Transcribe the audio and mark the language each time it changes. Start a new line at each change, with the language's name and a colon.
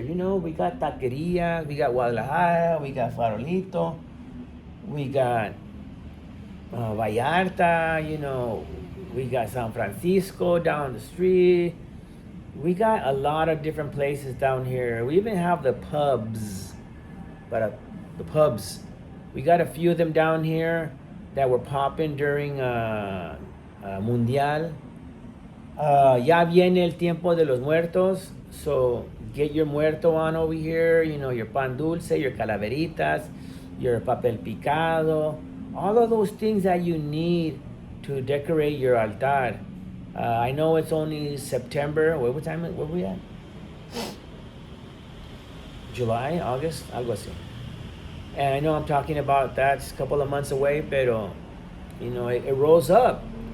English: We got taqueria, we got Guadalajara, we got Farolito, we got Vallarta, we got San Francisco down the street. We got a lot of different places down here. We even have the pubs, the pubs. We got a few of them down here that were popping during Mundial.
Spanish: Ya viene el tiempo de los muertos,
English: so get your muerto on over here. Your pan dulce, your calaveritas, your papel picado, all of those things that you need to decorate your altar. I know it's only September. What time? Where we at? July, August,
Spanish: algo así.
English: And I know I'm talking about that's a couple of months away, pero it rolls up.